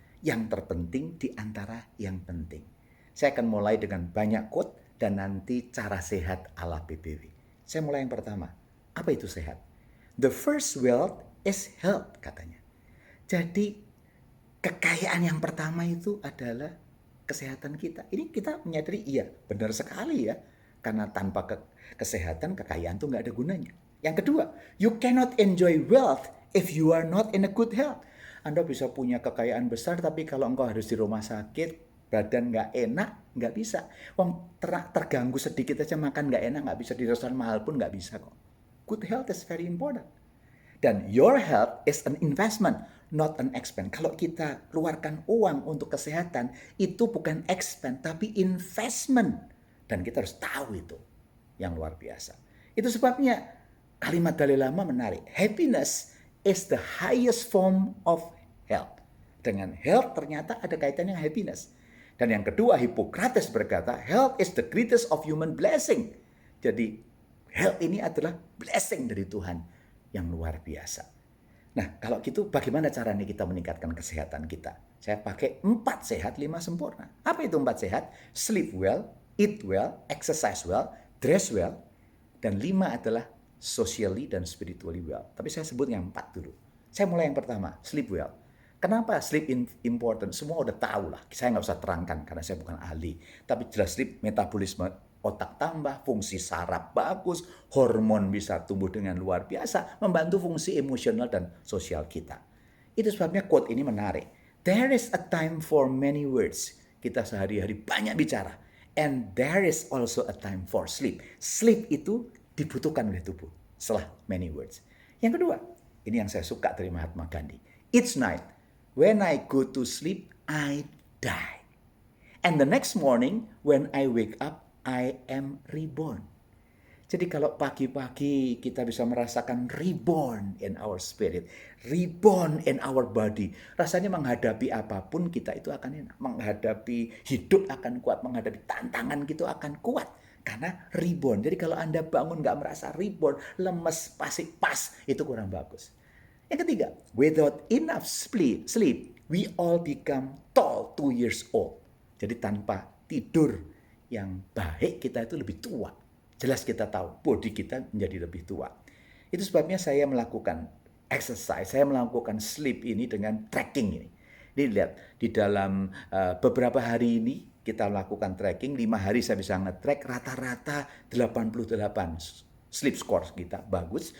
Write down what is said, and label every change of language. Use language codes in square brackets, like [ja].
[id] Yang terpenting di antara yang penting. Saya akan mulai dengan banyak quote dan nanti cara sehat ala PBW. Saya mulai yang pertama. Apa itu sehat? [en] The first wealth is health, [id] katanya. Jadi kekayaan yang pertama itu adalah kesehatan kita. Ini kita menyadari, iya benar sekali ya. Karena tanpa kesehatan, kekayaan itu nggak ada gunanya. Yang kedua, [en] you cannot enjoy wealth if you are not in a good health. [id] Anda bisa punya kekayaan besar, tapi kalau engkau harus di rumah sakit, badan nggak enak, nggak bisa. Wong terganggu sedikit aja makan nggak enak, nggak bisa di restoran mahal pun nggak bisa kok. [en] Good health is very important. Dan your health is an investment, not an expense. [id] Kalau kita keluarkan uang untuk kesehatan, itu bukan expense, tapi investment. Dan kita harus tahu itu yang luar biasa. Itu sebabnya kalimat Dalai Lama menarik. [en] Happiness is the highest form of health. [id] Dengan health ternyata ada kaitannya dengan happiness. Dan yang kedua, Hippocrates berkata, [en] health is the greatest of human blessing. [id] Jadi health ini adalah blessing dari Tuhan yang luar biasa. Nah, kalau gitu bagaimana caranya kita meningkatkan kesehatan kita? Saya pakai 4 sehat, 5 sempurna. Apa itu 4 sehat? [en] Sleep well, eat well, exercise well, dress well, [id] dan 5 adalah [en] socially dan spiritually well. [id] Tapi saya sebut yang 4 dulu. Saya mulai yang pertama, sleep well. Kenapa sleep important? Semua udah tahu lah. Saya nggak usah terangkan karena saya bukan ahli. Tapi jelas sleep metabolisme otak tambah, fungsi saraf bagus, hormon bisa tumbuh dengan luar biasa, membantu fungsi emosional dan sosial kita. Itu sebabnya quote ini menarik. [en] There is a time for many words. [id] Kita sehari-hari banyak bicara. [en] And there is also a time for sleep. [id] Sleep itu dibutuhkan oleh tubuh setelah [en] many words. [id] Yang kedua, ini yang saya suka dari Mahatma Gandhi. [en] Each night, when I go to sleep, I die. And the next morning, when I wake up, I am reborn. [id] Jadi kalau pagi-pagi kita bisa merasakan [en] reborn in our spirit, reborn in our body, [id] rasanya menghadapi apapun kita itu akan enak. Menghadapi hidup akan kuat, menghadapi tantangan kita akan kuat. Karena reborn. Jadi kalau Anda bangun nggak merasa reborn, lemes, pasti pas, itu kurang bagus. Yang ketiga, [en] without enough sleep, we all become tall 2 years old. [id] Jadi tanpa tidur yang baik kita itu lebih tua. Jelas kita tahu body kita menjadi lebih tua. Itu sebabnya saya melakukan exercise, saya melakukan sleep ini dengan tracking ini. Ini lihat di dalam beberapa hari ini kita lakukan tracking, 5 hari saya bisa nge-track rata-rata 88 sleep score kita bagus.